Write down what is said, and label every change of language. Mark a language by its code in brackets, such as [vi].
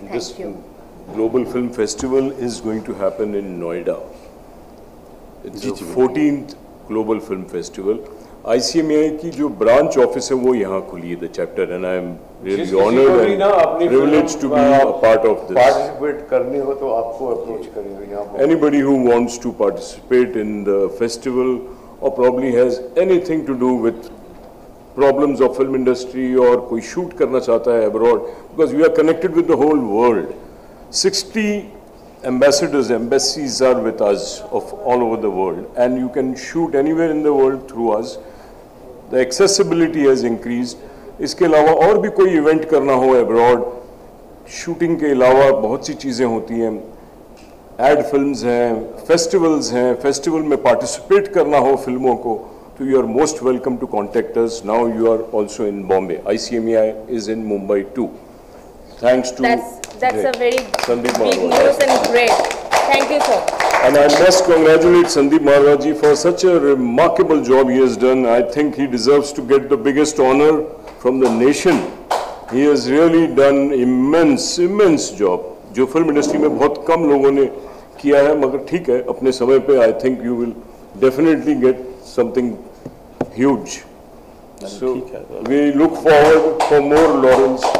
[en] Thank you. Global Film Festival is going to happen in Noida. It's the 14th Global Film Festival. [hi] ICMI की जो branch office है वो यहाँ खुली है, [en] the chapter, and I am really honored and privileged to be a part of this. [hi] Participate करनी हो तो आपको approach करेंगे यहाँ. [en] Anybody who wants to participate in the festival or probably has anything to do with problems of film industry or [hi] कोई shoot करना चाहता है [en] abroad, because we are connected with the whole world. 60 ambassadors, embassies are with us of all over the world, and you can shoot anywhere in the world through us. The accessibility has increased. [hi] इसके अलावा और भी कोई event करना हो abroad, shooting के अलावा बहुत सी चीज़ें होती हैं, एड फिल्म्स हैं, फेस्टिवल्स हैं, फेस्टिवल में पार्टिसिपेट करना हो फिल्मों को, तो [en] you are most welcome to contact us. Now you are also in Bombay. ICMEI is in Mumbai too. Thanks to that's a very big news and great. Thank you, sir. And I must congratulate Sandeep Marwaji for such a remarkable job he has done. I think he deserves to get the biggest honor from the nation. He has really done immense job. [hi] जो film industry में बहुत कम लोगों ने किया है, मगर ठीक है, अपने समय पे [en] I think you will definitely get something huge. So we look forward for more laurels.